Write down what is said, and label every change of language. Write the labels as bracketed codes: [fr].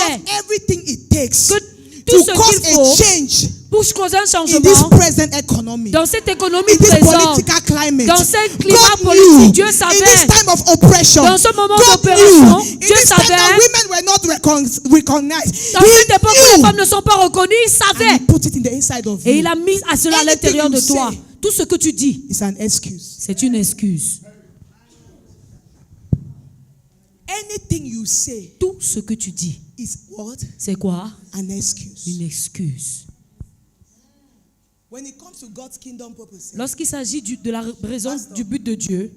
[en] have everything it takes [fr] que [en] to [fr] tout ce [en] cause [fr] qu'il faut [en] a change [fr] pour causer un [en] in this [fr] changement [en] present economy, [fr] dans cette économie [en] in this [fr] présente, [en] political climate. [fr] dans ce climat [en] God [fr] politique. [en] knew [fr] Dieu [en] in [fr] savait. [en] this time of oppression. [fr] Dans ce moment [en] God [fr] d'opération, [en] knew in [fr] Dieu [en] this time that [fr] savait. [en] women were not recognized. [fr] Dans cette époque où les [en] He [fr] femmes ne sont pas reconnues, il [en] and [fr] savait. [en] he put it in the inside of [fr] Et [en] you. [fr] il a mis à cela à [en] Anything [fr] l'intérieur [en] you [fr] de toi. [en] say [fr] Tout ce que tu dis, [en] It's an excuse. [fr] c'est une excuse. [en] Anything you say [fr] Tout ce que tu dis, [en] is what? [fr] c'est quoi? [en] An excuse. [fr] Une excuse. [en] When it comes to God's kingdom purposes, [fr] Lorsqu'il s'agit de la raison du but de Dieu,